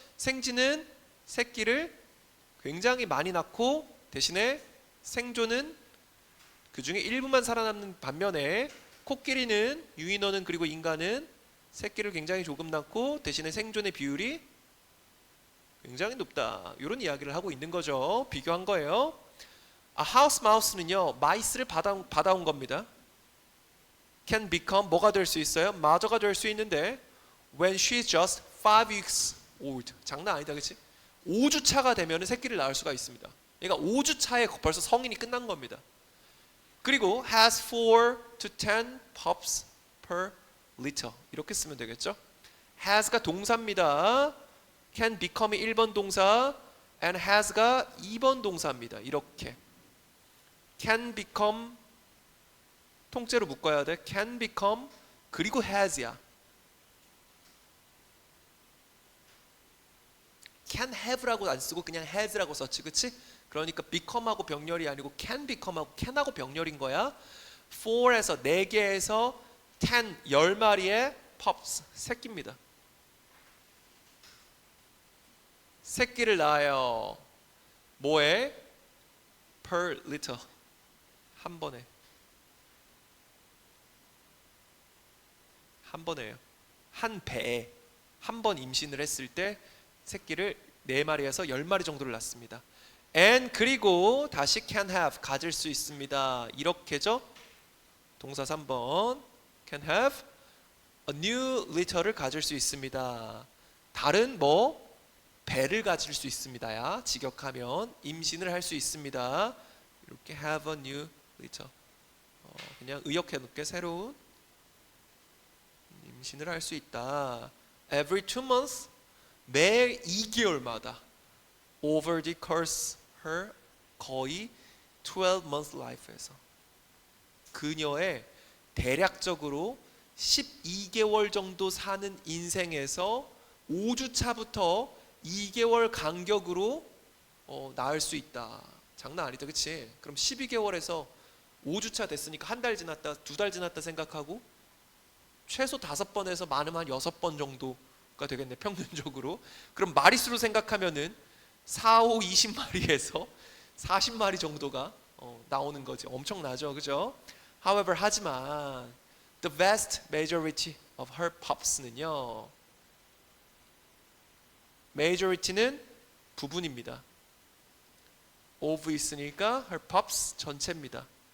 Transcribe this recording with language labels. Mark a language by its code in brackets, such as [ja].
[ko] 생쥐는 새끼를 굉장히 많이 낳고 대신에 생존은 그 중에 일부만 살아남는 반면에 코끼리는 유인원은 그리고 인간은 새끼를 굉장히 조금 낳고 대신에 생존의 비율이 굉장히 높다. 이런 이야기를 하고 있는 거죠. 비교한 거예요. 하우스 마우스는요, 마이스를 받아온 겁니다. [en] can become [ko] 뭐가 될 수 있어요? 마저가 될 수 있는데 [en] when she's just 5 weeks old. [ko] 장난 아니다, 그렇지? 5주 차가 되면 새끼를 낳을 수가 있습니다. 그러니까 5주 차에 벌써 성인이 끝난 겁니다. 그리고 [en] has 4 to 10 pups per litter. [ko] 이렇게 쓰면 되겠죠? has가 동사입니다. can become이 1번 동사 and has가 2번 동사입니다. 이렇게 can become 통째로 묶어야 돼. can become 그리고 has야. can have라고 안 쓰고 그냥 has라고 썼지, 그치? 그러니까 become하고 병렬이 아니고 can become하고 can하고 병렬인 거야. 4에서 4개에서 10, 10마리의 pups, 새끼입니다. 새끼를 낳아요. 뭐에? per litter. 한 번에. 한 번에요. 한 배에 한 번 임신을 했을 때 새끼를 4마리에서 10마리 정도를 낳습니다. and 그리고 다시 [en] can have [ko] 가질 수 있습니다. 이렇게죠. 동사 3번 [en] can have a new litter를 [ko] 가질 수 있습니다. 다른 뭐 배를 가질 수 있습니다야. 직역하면 임신을 할 수 있습니다. 이렇게 have a new litter. 그냥 의역해 놓게 새로운 임신을 할 수 있다. [en] Every 2 months [ko] 매 2개월마다 [en] over the course her [ko] 거의 12 months life에서 그녀의 대략적으로 12개월 정도 사는 인생에서 5주 차부터 2개월 간격으로 낳을 수 있다. 장난 아니다, 그치? 그럼 12개월에서 5주 차 됐으니까 한 달 지났다, 2달 지났다 생각하고 최소 5번에서 많으면 한 6번 정도가 되겠네, 평균적으로. 그럼 마리수로 생각하면은 4, 5, 20마리에서 40마리 정도가 나오는 거지. 엄청나죠, 그죠? [en] However, [ko] 하지만 [en] the vast majority of her pups는요, majority는 부분입니다. [ko] of 있으니까 her pups 전체입니다.